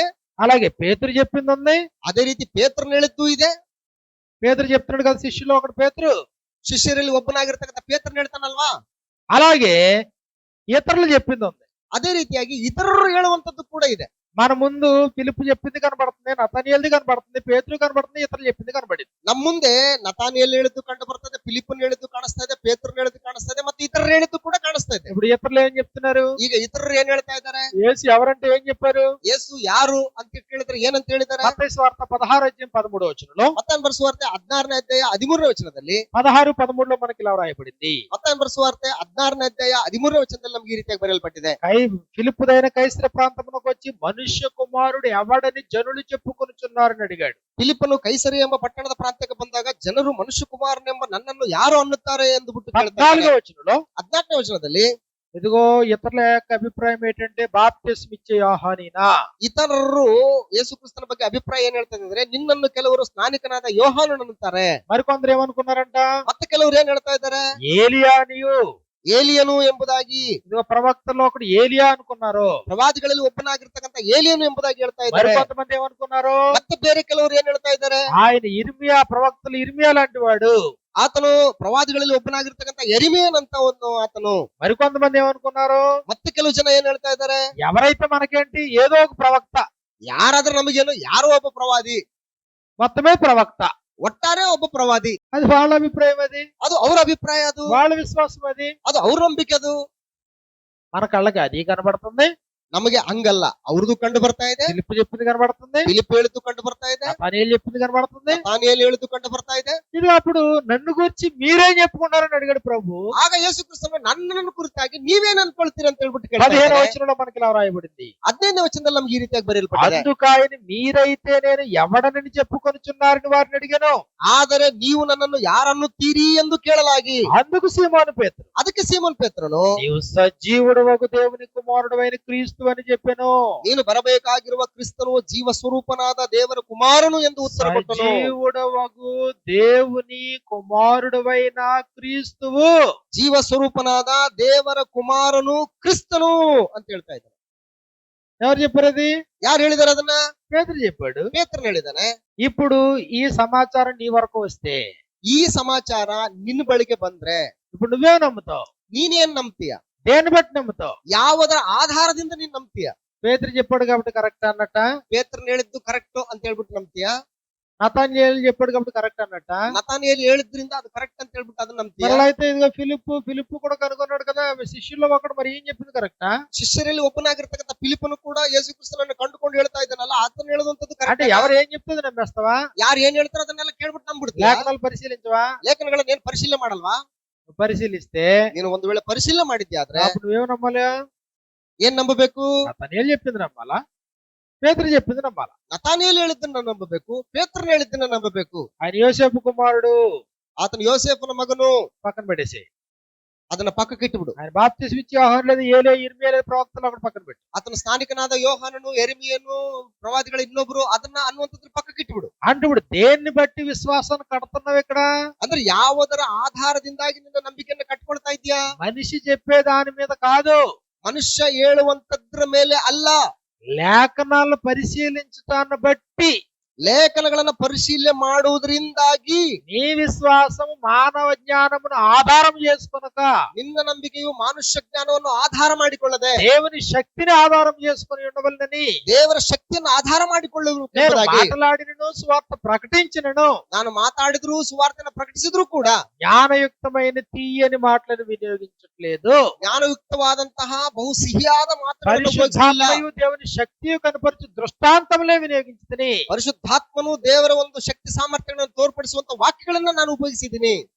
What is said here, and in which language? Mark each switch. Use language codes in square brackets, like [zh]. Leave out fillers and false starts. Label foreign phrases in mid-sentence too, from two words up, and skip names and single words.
[te] అలాగే పేతురు చెప్పింది ఉంది. [kn] ಅದೇ ರೀತಿ ಪೇತ್ರನು ಹೇಳಿದ್ದು ಇದೆ. [te] పేతురు చెప్తున్నాడు కదా, శిష్యులు ఒకడు పేతురు. [kn] ಶಿಷ್ಯರಲ್ಲಿ ಒಬ್ಬನಾಗಿರ್ತಕ್ಕಂಥ ಪೇತ್ರನು ಹೇಳ್ತಾನಲ್ವಾ, [te] అలాగే ఇతరులు చెప్పింది ఉంది. [kn] ಅದೇ ರೀತಿಯಾಗಿ ಇತರರು ಹೇಳುವಂತದ್ದು ಕೂಡ ಇದೆ. [te] మన ముందు ఫిలిప్పు చెప్పింది కనబడుతుంది, నతానియేలుది కనబడుతుంది, పేతురు కనబడుతుంది, ఇతరులు చెప్పింది కనబడింది. [kn] ನಮ್ಮ ಮುಂದೆ ನತಾನಿಯೇಲ್ ಹೇಳಿದ್ದು ಕಂಡು ಬರ್ತದೆ, ಫಿಲಿಪ್ಪನ್ ಹೇಳಿದ್ದು ಕಾಣಿಸ್ತಾ ಇದೆ, ಪೇತ್ರನ್ ಹೇಳಿದ್ದು ಕಾಣಿಸ್ತಾ ಇದೆ, ಮತ್ತೆ ಇತರರು ಹೇಳಿದ್ದು ಕೂಡ ಕಾಣಿಸ್ತಾ ಇದೆ. [te] ఇప్పుడు ఇతరులు ఏం చెప్తున్నారు? [kn] ಈಗ ಇತರರು ಏನ್ ಹೇಳ್ತಾ ಇದ್ದಾರೆ? [te] యేసు ఎవరంటే ఏం చెప్పారు? [kn] ಯೇಸು ಯಾರು ಅಂತ ಕೇಳಿದ್ರೆ ಏನಂತ ಹೇಳಿದ್ದಾರೆ? [te] మత్తయి సువార్త 16:13 [kn] ಮತ್ತಾಯನ ಬರೆಸುವಾರ್ತೆ 16ನೇ ಅಧ್ಯಾಯ 13ನೇ ವಚನದಲ್ಲಿ, [te] 16:13 మనకి ఇలా రాయబడింది. [kn] ಮತ್ತಾಯನ ಬರೆಸುವಾರ್ತೆ 16ನೇ ಅಧ್ಯಾಯ 13ನೇ ವಚನದಲ್ಲಿ ನಮ್ಗೆ ಈ ರೀತಿಯಾಗಿ ಬರೆಯಲ್ಪಟ್ಟಿದೆ. [te] ఫిలిప్పుదైన కైసర ప్రాంతమునకు వచ్చి మనుష్య కుమారుడు ఎవడని జనులు చెప్పుకొనుచున్నారని అడిగాడు. [kn] ಫಿಲಿಪ್ಪನು ಕೈಸರಿ ಎಂಬ ಪಟ್ಟಣದ ಪ್ರಾಂತ್ಯಕ್ಕೆ ಬಂದಾಗ ಜನರು ಮನುಷ್ಯ ಕುಮಾರನೆಂಬ ನನ್ನನ್ನು ಯಾರು ಅನ್ನುತ್ತಾರೆ ಎಂದು ಬಿಟ್ಟು ಕೇಳ್ತಾರೆ. [te] 14వ వచనంలో [kn] 14ನೇ ವಚನದಲ್ಲಿ, [te] ఇదిగో ఇతరుల యొక్క అభిప్రాయం ఏంటంటే బాప్తిస్మ ఇచ్చే యోహానీనా. [kn] ಇತರರು ಯೇಸು ಕ್ರಿಸ್ತನ ಬಗ್ಗೆ ಅಭಿಪ್ರಾಯ ಏನ್ ಹೇಳ್ತಾ ಇದ್ದಾರೆ? ನಿನ್ನನ್ನು ಕೆಲವರು ಸ್ನಾನಿಕನಾದ ಯೋಹಾನನು ಅನ್ನುತ್ತಾರೆ. [te] మరికొందరు ఏమనుకున్నారంట? [kn] ಮತ್ತೆ ಕೆಲವರು ಏನ್ ಹೇಳ್ತಾ ಇದ್ದಾರೆ? [te] ఏలియానియు, [kn] ಏಲಿಯನು ಎಂಬುದಾಗಿ, [te] ఇదిగో ప్రవక్తల్లో ఒకడు ఏలియా అనుకున్నారు. [kn] ಪ್ರವಾದಿಗಳಲ್ಲಿ ಒಬ್ಬನಾಗಿರ್ತಕ್ಕಂಥ ಏಲಿಯನು ಎಂಬುದಾಗಿ ಹೇಳ್ತಾ ಇದ್ದಾರೆ. [te] మరికొంతమంది ఏమనుకున్నారు? [kn] ಮತ್ತೆ ಬೇರೆ ಕೆಲವರು ಏನ್ ಹೇಳ್ತಾ ಇದ್ದಾರೆ? [te] ఆయన ఇర్మియా, ప్రవక్తలు ఇర్మియా లాంటి వాడు. [kn] ಆತನು ಪ್ರವಾದಿಗಳಲ್ಲಿ ಒಬ್ಬನಾಗಿರ್ತಕ್ಕಂಥ ಎರಿಮಿಯನ್ ಅಂತ ಒಂದು ಆತನು. [te] మరికొంతమంది ఏమనుకున్నారు? [kn] ಮತ್ತೆ ಕೆಲವು ಜನ ಏನ್ ಹೇಳ್ತಾ ಇದ್ದಾರೆ? [te] ఎవరైతే మనకేంటి, ఏదో ఒక ప్రవక్త, [kn] ಯಾರಾದ್ರೂ ನಮಗೇನು, ಯಾರೋ ಒಬ್ಬ ಪ್ರವಾದಿ, [te] మొత్తమే ప్రవక్త. [kn] ಒಟ್ಟಾರೆ ಒಬ್ಬ ಪ್ರವಾದಿ. [te] అది వాళ్ళ అభిప్రాయం, [kn] ಅದು ಅವ್ರ ಅಭಿಪ್ರಾಯ, ಅದು [te] వాళ్ళ విశ్వాసం, [kn] ಅದು ಅವ್ರ ನಂಬಿಕೆ. ಅದು [te] మన కళ్ళకి అది కనబడుతుంది, [kn] ನಮಗೆ ಹಂಗಲ್ಲ. ಅವ್ರದ್ದು ಕಂಡು ಬರ್ತಾ ಇದೆ, [te] ఫిలిప్పు చెప్పింది కనబడుతుంది, [kn] ಫಿಲಿಪ್ ಹೇಳಿದ್ದು ಕಂಡು ಬರ್ತಾ ಇದೆ, [te] నతానియేలు చెప్పింది కనబడుతుంది. [kn] ನತಾನಿಯೇಲ್ ಹೇಳಿದ್ದು ಕಂಡು ಬರ್ತಾ ಇದೆ. [te] ఇది అప్పుడు నన్ను గురించి మీరేం చెప్పుకున్నారని అడిగాడు ప్రభు. [kn] ಆಗ ಯೇಸು ಕ್ರಿಸ್ತನು ನನ್ನನ್ನು ಕುರಿತಾಗಿ ನೀವೇನ್ ಅನ್ಕೊಳ್ತೀರಿ ಅಂತ ಹೇಳ್ಬಿಟ್ಟು ಕೇಳ್ತಾ [te] 15వ [kn] ಇದ್ದಾರೆ. [te] వచనంలో మనకి ఇలా రాయబడింది, [kn] 15ನೇ ವಚನದಲ್ಲಿ ನಮ್ಗೆ ಈ ರೀತಿಯಾಗಿ ಬರೆಯಲ್ಪಟ್ಟಿದೆ. [te] అందుకాయన మీరైతే నేను ఎవడనని చెప్పుకొనుచున్నారని వారిని అడిగాను. [kn] ಆದರೆ ನೀವು ನನ್ನನ್ನು ಯಾರನ್ನುತ್ತೀರಿ ಎಂದು ಕೇಳಲಾಗಿ, [te] అందుకు సీమోను పేతురు, [kn] ಅದಕ್ಕೆ ಸೀಮೋನ್ ಪೇತ್ರನು, [te] నీవు సజీవుడవగు దేవుని కుమారుడైన క్రీస్తు అని చెప్పాను. [kn] ನೀನು ಬರಬೇಕಾಗಿರುವ ಕ್ರಿಸ್ತನು ಜೀವ ಸ್ವರೂಪನಾದ ದೇವರ ಕುಮಾರನು ಎಂದು ಉತ್ತರ ಕೊಟ್ಟನು. [te] సజీవుడవగు దేవుని కుమారుడవైన క్రీస్తువు, [kn] ಜೀವ ಸ್ವರೂಪನಾದ ದೇವರ ಕುಮಾರನು ಕ್ರಿಸ್ತನು ಅಂತ ಹೇಳ್ತಾ ಇದ್ದಾನೆ. [te] ఎవరు చెప్పారు అది? [kn] ಯಾರು ಹೇಳಿದಾರೆ ಅದನ್ನ? [te] పేతురు చెప్పాడు. [kn] ಪೇತ್ರನು ಹೇಳಿದಾನೆ. [te] ఇప్పుడు ఈ సమాచారం నీ వరకు వస్తే, [kn] ಈ ಸಮಾಚಾರ ನಿನ್ನ ಬಳಿಗೆ ಬಂದ್ರೆ [te] ఇప్పుడు నువ్వే నమ్ముతావు. [kn] ನೀನೇನ್ ನಂಬ್ತೀಯ? [te] దేన్ని బట్టి నమ్ముతావు? [kn] ಯಾವುದರ ಆಧಾರದಿಂದ ನೀನ್ ನಂಬ್ತೀಯ? [te] పేతురు చెప్పాడు కాబట్టి కరెక్ట్ అన్నట్ట, [kn] ಪೇತ್ರನ್ ಹೇಳಿದ್ದು ಕರೆಕ್ಟ್ ಅಂತ ಹೇಳ್ಬಿಟ್ಟು ನಂಬ್ತೀಯ? [te] నతానియేలు చెప్పాడు కాబట్టి కరెక్ట్ అన్నట్ట. [kn] ನತಾನಿಯೇಲ್ ಹೇಳಿದ್ರಿಂದ ಅದು కరెక్ట్ ಅಂತ ಹೇಳ್ಬಿಟ್ಟು ಅದನ್ನ ನಂಬ್ತೀಯ? [te] మరలా అయితే ఇదిగో ఫిలిప్పు కూడా కనుగొన్నాడు కదా, శిష్యుల్లో ఒకడు, మరి ఏం చెప్పింది కరెక్టా? [kn] ಶಿಷ್ಯರಲ್ಲಿ ಒಬ್ಬನಾಗಿರ್ತಕ್ಕಂಥ ಫಿಲಿಪ್ಪನು ಕೂಡ ಯೇಸು ಕ್ರಿಸ್ತನನ್ನು ಕಂಡುಕೊಂಡು ಹೇಳ್ತಾ ಇದ್ದಾನಲ್ಲ, ಆತನ ಹೇಳುವಂತದ್ದು [te] అంటే [kn] ಕರೆಕ್ಟ್. [te] ఎవరు ఏం చెప్తుంది నమ్మేస్తావా? [kn] ಯಾರು ಏನ್ ಹೇಳ್ತಾರೋ ಅದನ್ನೆಲ್ಲ ಕೇಳ್ಬಿಟ್ಟು ನಂಬಿಡ್ತೀಯ? [te] లేఖనాలు పరిశీలించవా? [kn] ಲೇಖನಗಳನ್ನ ಏನ್ ಪರಿಶೀಲನೆ ಮಾಡಲ್ವಾ? [te] పరిశీలిస్తే [kn] ನೀನು ಒಂದು ವೇಳೆ ಪರಿಶೀಲನೆ ಮಾಡಿದ್ಯಾ ಆದ್ರೆ [te] అప్పుడు నువ్వేం నమ్మాలి? [kn] ಏನ್ ನಂಬಬೇಕು? [te] నతానియేలు చెప్పింది నమ్మాలా, పేతురు చెప్పింది నమ్మాలా? [kn] ನತಾನಿಯೇಲ್ ಹೇಳಿದ್ದನ್ನ ನಂಬಬೇಕು, ಪೇತ್ರನ್ ಹೇಳಿದ್ದನ್ನ ನಂಬಬೇಕು. [te] ఆయన యోసేపు కుమారుడు, [kn] ಆತನ ಯೋಸೇಫನ ಮಗನು, [te] పక్కన పెట్టేసి. [kn] ಅದನ್ನ ಪಕ್ಕಕ್ಕೆ ಇಟ್ಟುಬಿಡು. [te] ఆయన బాప్తిస్మ ఇచ్చే యోహాను లేదు, ఏలియా, ఇర్మియా లేదు, ప్రవక్తలు ఒకటి పక్కన పెట్టు. [kn] ಆತನ ಸ್ಥಾನಿಕನಾದ ಯೋಹಾನನು, ಎರೆಮಿಯನು, ಪ್ರವಾದಿಗಳ ಇನ್ನೊಬ್ರು, ಅದನ್ನ ಅನ್ನುವಂಥದ್ರ ಪಕ್ಕಕ್ಕೆ ಇಟ್ಟುಬಿಡು. [te] అంటే ఇప్పుడు దేన్ని బట్టి విశ్వాసాన్ని కడుతున్నావు ఇక్కడ? [kn] ಅಂದ್ರೆ ಯಾವುದರ ಆಧಾರದಿಂದಾಗಿ ನಿನ್ನ ನಂಬಿಕೆಯನ್ನು ಕಟ್ಕೊಳ್ತಾ ಇದ್ಯಾ? [te] మనిషి చెప్పే దాని మీద కాదు, [kn] ಮನುಷ್ಯ ಹೇಳುವಂತದ್ರ ಮೇಲೆ ಅಲ್ಲ, [te] లేఖనాలను పరిశీలించటాన్ని బట్టి [kn] ಲೇಖನಗಳನ್ನ ಪರಿಶೀಲನೆ ಮಾಡುವುದರಿಂದಾಗಿ [te] నీ విశ్వాసం మానవ జ్ఞానమును ఆధారం చేసుకొనక, [kn] ನಿನ್ನ ನಂಬಿಕೆಯು ಮನುಷ್ಯ ಜ್ಞಾನವನ್ನು ಆಧಾರ ಮಾಡಿಕೊಳ್ಳದೆ [te] దేవుని శక్తిని ఆధారం చేసుకొని ఉండవలనని [kn] ದೇವರ ಶಕ್ತಿಯನ್ನು ಆಧಾರ [te] నేను [kn] ಮಾಡಿಕೊಳ್ಳುವುದಾಗಿ [te] మాట్లాడినను సువార్త ప్రకటించినను [kn] ನಾನು ಮಾತಾಡಿದ್ರು ಸುವಾರ್ತೆಯನ್ನು ಪ್ರಕಟಿಸಿದ್ರು ಕೂಡ [te] జ్ఞానయుక్తమైన తీయని మాటలను వినియోగించట్లేదు. [kn] ಜ್ಞಾನಯುಕ್ತವಾದಂತಹ ಬಹು ಸಿಹಿಯಾದ ಮಾತುಗಳನ್ನು ಉಪಯೋಗಿಸಿಲ್ಲ. [te] పరిశుద్ధాత్మయు దేవుని శక్తియు కనపరచు దృష్టాంతములే వినియోగించుతని. [kn] ಪರಿಶುದ್ಧಾತ್ಮನು ದೇವರ ಒಂದು ಶಕ್ತಿ ಸಾಮರ್ಥ್ಯಗಳನ್ನು ತೋರ್ಪಡಿಸುವಂತ ವಾಕ್ಯಗಳನ್ನ ನಾನು ಉಪಯೋಗಿಸಿದ್ದೀನಿ.